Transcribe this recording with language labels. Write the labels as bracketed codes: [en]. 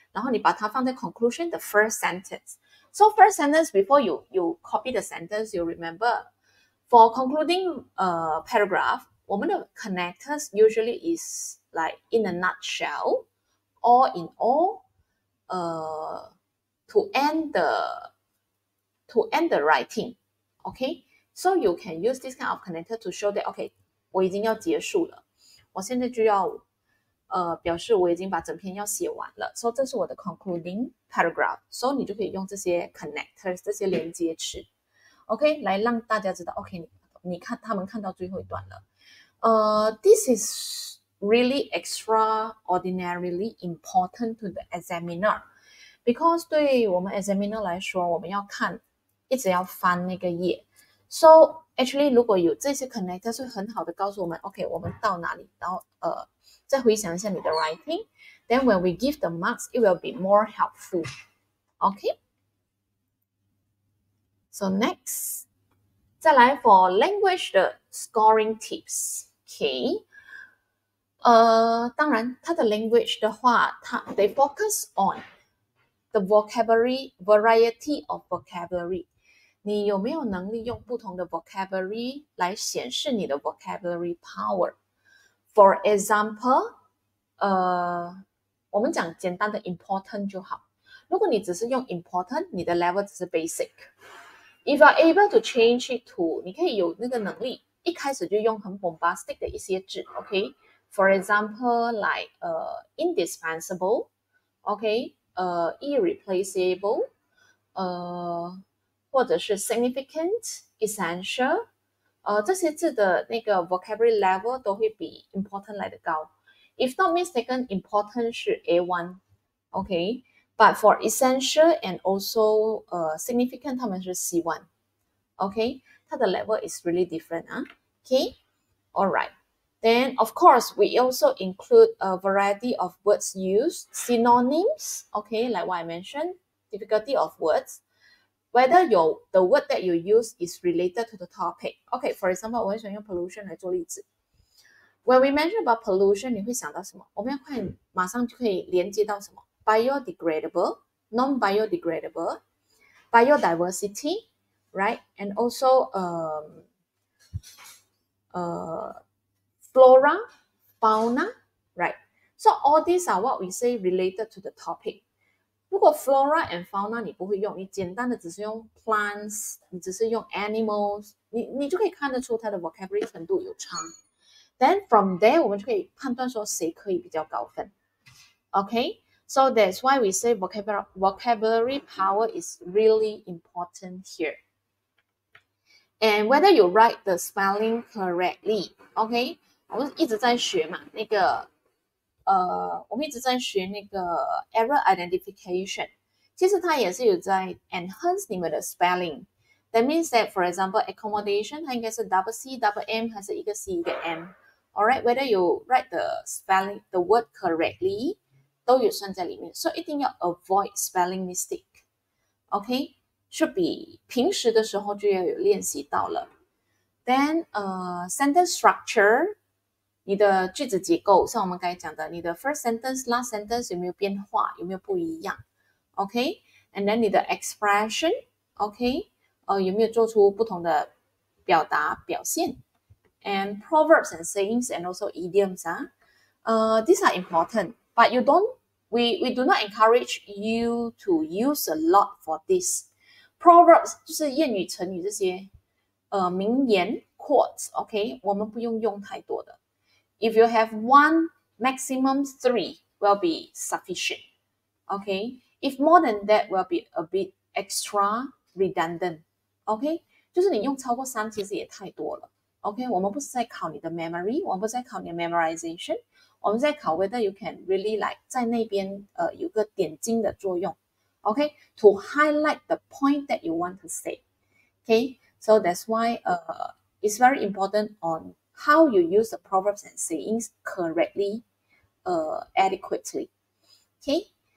[zh] 然后你把它放在 conclusion 的 first sentence. [en] So first sentence, before you copy the sentence, you remember for concluding paragraph, [zh] 我们的 [en] connectors usually is like in a nutshell, all in all, to end the writing. Okay? So you can use this kind of connector to show that, [zh] okay, 我已经要结束了，我现在就要表示我已经把整篇要写完了，所以这是我的 concluding paragraph， 所以你就可以用这些 connectors 这些连接词 ，OK， 来让大家知道 ，OK， 你看他们看到最后一段了。 [en] This is really extraordinarily important to the examiner because [zh] 对我们 examiner 来说，我们要看一直要翻那个页 ， [en] so actually [zh] 如果有这些 connectors 会很好的告诉我们 ，OK， 我们到哪里，然后再回想一下你的 writing. [en] Then when we give the marks, it will be more helpful. Okay? So next, [zh] 再来 [en] for language 的 scoring tips. Okay? [zh] 当然，它的 [en] language 的话，they focus on the vocabulary, variety of vocabulary. [zh] 你有没有能力用不同的 vocabulary 来显示你的 vocabulary power? [en] For example, [zh] 我们讲简单的 important 就好。如果你只是用 important， 你的 level 只是 basic. [en] If you are able to change it to, [zh] 你可以有那个能力，一开始就用很 bombastic 的一些字 ，OK? [en] For example, like indispensable, OK? Irreplaceable, [zh] 或者是 [en] significant, essential. [zh] 这些字的那个 vocabulary level 都会比 important 来得高。 [en] If not mistaken, important 是 A1, okay? But for essential and also significant, [zh] 他们是 [en] C1, okay? [zh] 它的 [en] level is really different, okay? All right. Then, of course, we also include a variety of words used, synonyms, okay? Like what I mentioned, difficulty of words.Whether the word that you use is related to the topic. Okay, for example, [zh] 我很喜欢用 pollution 来做例子。 [en] When we mention about pollution, [zh] 你会想到什么？我们要快马上就可以连接到什么 ？Biodegradable, non-biodegradable, biodiversity, right? [en] And also flora, fauna, right? So all these are what we say related to the topic. [zh] 如果 flora and fauna 你不会用，你简单的只是用 plants， 你只是用 animals， 你就可以看得出它的 vocabulary 程度有差。 [en] Then from there [zh] 我们就可以判断说谁可以比较高分。 [en] Okay, so that's why we say vocabulary power is really important here. And whether you write the spelling correctly, okay， [zh] 我们一直在学嘛，那个。我们一直在学那个 error identification， 其实它也是有在 enhance 你们的 spelling. [en] That means that, for example, accommodation [zh] 它应该是 [en] double C double M [zh] 还是一个 C 一个 M. [en] Alright, whether you write the spelling the word correctly [zh] 都有算在里面，所以一定要 [en] avoid spelling mistake. Okay, should be [zh] 平时的时候就要有练习到了。 [en] Then sentence structure， [zh] 你的句子结构，像我们刚才讲的， [en] 你的 first sentence、last sentence [zh] 有没有变化，有没有不一样 [en] ？OK，and then 你的 expression，OK， [zh] 有没有做出不同的表达表现 [en] ？And proverbs and sayings and also idioms these are important, but we do not encourage you to use a lot for this. [zh] Proverbs 就是谚语、成语这些名言 quotes, OK， 我们不用太多的。 [en] If you have 1, maximum 3 will be sufficient, OK. If more than that will be a bit extra redundant, OK. [zh] 就是你用超过3其实也太多了 ，OK。我们不是在考你的 [en] memory， 我们不是在考你的 memorization， 我们在考 whether you can really like [zh] 在那边有个点睛的作用 [en] ，OK，to highlight the point that you want to say, OK。So that's why it's very important on how you use the proverbs and sayings correctly, adequately, OK.